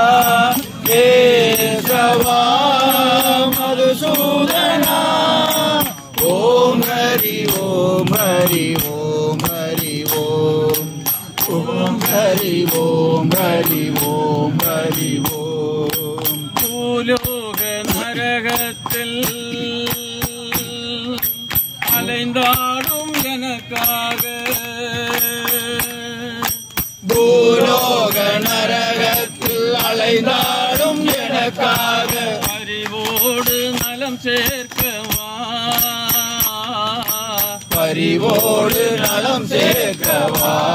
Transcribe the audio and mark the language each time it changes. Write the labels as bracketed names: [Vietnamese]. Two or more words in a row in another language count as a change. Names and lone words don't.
[Sanskrit] केशवा मधुसूदना ओम हरि ओम हरि ओम हरि ओम ओम हरि ओम हरि ओम हरि ओम [Tamil] பூலோக நரகத்தில் அலைந்தாடும் எனக்காக பூலோக நரகத்தில் அலைந்தாடும் எனக்காக அறிவோடு நலம் சேர்க்கவா பரிவோடு நலம் சேர்க்கவா